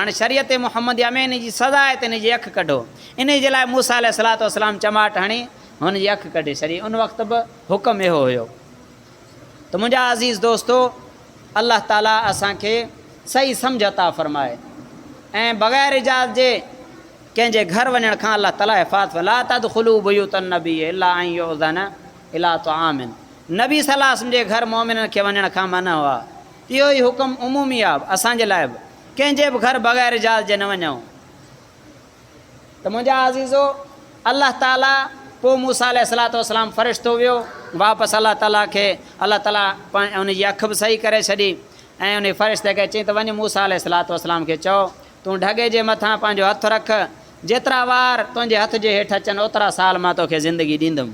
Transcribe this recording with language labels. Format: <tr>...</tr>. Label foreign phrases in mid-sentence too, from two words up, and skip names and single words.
<sd>हाणे शरीयत मुहम्मदिया में इन जी सज़ा आहे त इन जी अखि कढो। इन जे लाइ मूसा</sd> <ar>عليه الصلاة والسلام</ar> <sd>चमाट हणी हुन जी अखि कढी छॾी। उन वक़्तु बि हुकुम इहो हुयो। त मुंहिंजा अज़ीज़ दोस्तो, अल्लाह ताला असांखे सही सम्झ अता फ़रमाए ऐं बग़ैर इजाज़त जे कंहिंजे घर वञण खां अल्लाह ताला हिफ़ाज़त</sd> <ar>لا تدخلوا بيوت النبي إلا أن يؤذن إلى طعام.</ar> <sd>नबी</sd> <ar>صلى الله عليه وسلم</ar> <sd>जे घर मोमिननि खे वञण खां मना हुआ। इहो ई हुकुम उमूमी आहे असांजे लाइ बि, कंहिंजे बि घर बग़ैर इजाज़त जे न वञूं। त मुंहिंजा अज़ीज़ो, अल्लाह ताला पोइ मूसा</sd> <ar>عليه الصلاة والسلام</ar> <sd>फ़रिश्तो वियो वापसि अल्लाह ताला खे, अल्लाह ताला उन जी अखि बि सही करे छॾी ऐं उन फ़रिश्ते खे चई त वञ मूसा</sd> <ar>عليه الصلاة والسلام</ar> <sd>खे चओ तूं ढगे जे मथां पंहिंजो हथु रख, जेतिरा वार तुंहिंजे हथ जे हेठि अचनि ओतिरा साल मां तोखे ज़िंदगी ॾींदुमि।</sd>